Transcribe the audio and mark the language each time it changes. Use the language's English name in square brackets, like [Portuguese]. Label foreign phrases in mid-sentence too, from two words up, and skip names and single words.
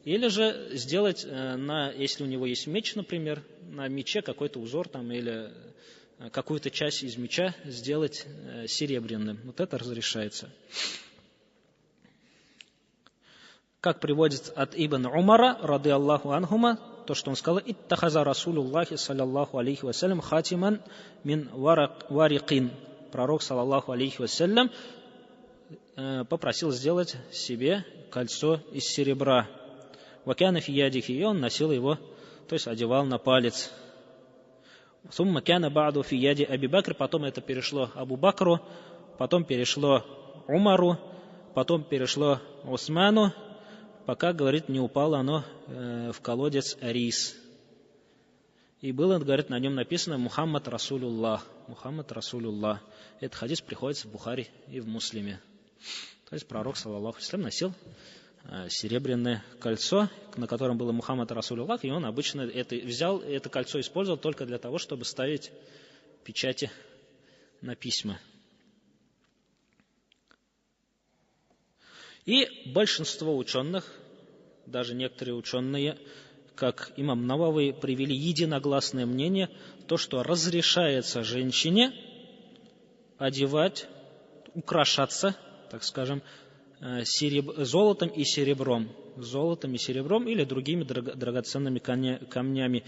[Russian] Или же сделать, если у него есть меч, например, на мече какой-то узор там, или какую-то часть из меча сделать серебряным. Вот это разрешается. Как приводится от Ибн Умара, [Arabic] رضي الله عنهما, [Russian] то, что он сказал: [Arabic] «اتخذ رسول الله صلى الله عليه وسلم خاتما من ورق». [Russian] Пророк, [Arabic] صلى الله عليه وسلم, [Russian] попросил сделать себе кольцо из серебра. [Arabic] «وكان في يده», [Russian] и он носил его, то есть одевал на палец. [Arabic] «ثم كان بعد في يد أبي بكر», [Russian] потом это перешло Абу Бакру, потом перешло Умару, потом перешло Усману, пока, говорит, не упало оно в колодец Рис. И было, говорит, на нем написано [Arabic] «محمد رسول الله». محمد رسول الله. [Russian] Этот хадис приходится в Бухари и в Муслиме. То есть пророк, [Arabic] صلى الله عليه وسلم, [Russian] носил серебряное кольцо, на котором было [Arabic] محمد رسول الله, [Russian] и он обычно взял это кольцо, использовал только для того, чтобы ставить печати на письма. И большинство ученых, даже некоторые ученые, как имам Навави, привели единогласное мнение, то, что разрешается женщине одевать, украшаться, так скажем, золотом и серебром или другими драгоценными камнями.